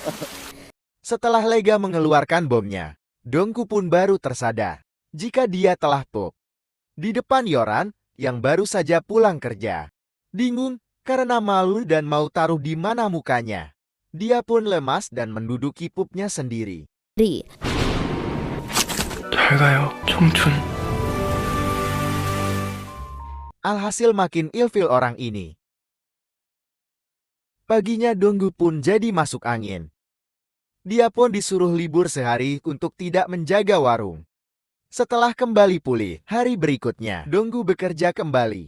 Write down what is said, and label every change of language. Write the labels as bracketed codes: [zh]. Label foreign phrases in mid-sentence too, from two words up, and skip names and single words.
[id] Setelah lega mengeluarkan bomnya, Dongku pun baru tersadar jika dia telah pup. Di depan Yoran yang baru saja pulang kerja. Bingung karena malu dan mau taruh di mana mukanya. Dia pun lemas dan menduduki pupnya sendiri. [ko] 잘 가요, 청춘. [id] Alhasil makin ilfil orang ini. Paginya Donggu pun jadi masuk angin. Dia pun disuruh libur sehari untuk tidak menjaga warung. Setelah kembali pulih, hari berikutnya Donggu bekerja kembali.